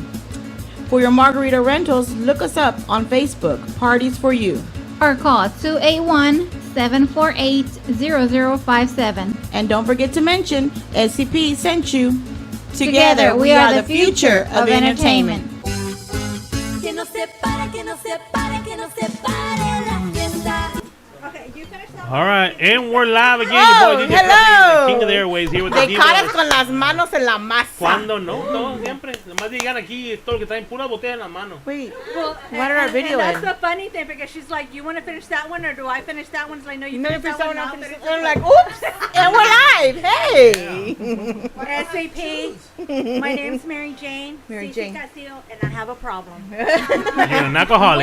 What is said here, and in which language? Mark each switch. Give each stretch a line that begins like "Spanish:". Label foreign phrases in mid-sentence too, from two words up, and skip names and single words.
English: For your margarita rentals, look us up on Facebook, Parties for You. Or call 281-748-0057. And don't forget to mention SCP sent you. Together, we are the future of entertainment.
Spanish: Que no se pare, que no se pare, que no se pare la fiesta.
English: Okay, you finish that. All right, and we're live again. Oh, your boy, DJ hello. Fluffy, the king of the airways, here with They the caught us divas.
Spanish: con las manos en la masa. ¿Cuándo no? Todo siempre. Nomás llegan aquí, todo lo que traen puras botellas en la mano.
English: Wait, Well, what are our video and in? that's the funny thing because she's like, "You want to finish that one or do I finish that one?" So I know you No, finish you that one. finish I'll that one, finish I'm this like, one. oops, and we're live. Hey. SAP. My name's Mary Jane. Mary Cici Jane. Castillo, and I have a problem. You're an alcoholic.